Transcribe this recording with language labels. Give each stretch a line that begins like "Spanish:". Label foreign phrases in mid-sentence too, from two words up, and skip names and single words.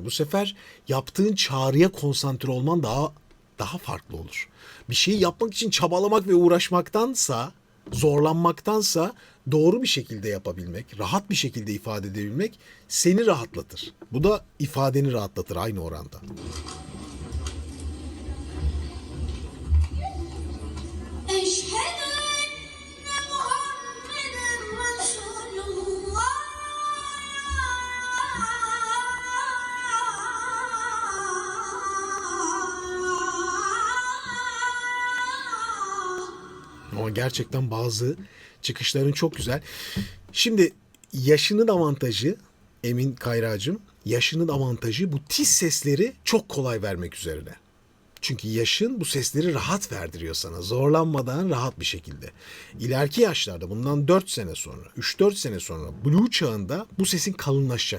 Turkish: Bu sefer yaptığın çağrıya konsantre olman daha farklı olur. Bir şeyi yapmak için çabalamak ve uğraşmaktansa, zorlanmaktansa doğru bir şekilde yapabilmek, rahat bir şekilde ifade edebilmek seni rahatlatır. Bu da ifadeni rahatlatır aynı oranda.
Arabic: أشهد أن محمدا رسول الله.
Turkish: Ama gerçekten bazı çıkışların çok güzel. Şimdi yaşının avantajı Emin Kayracığım, yaşının avantajı bu tiz sesleri çok kolay vermek üzerine. Çünkü yaşın bu sesleri rahat verdiriyor sana. Zorlanmadan rahat bir şekilde. İleriki yaşlarda bundan 4 sene sonra, 3-4 sene sonra Blue çağında bu sesin kalınlaşacak.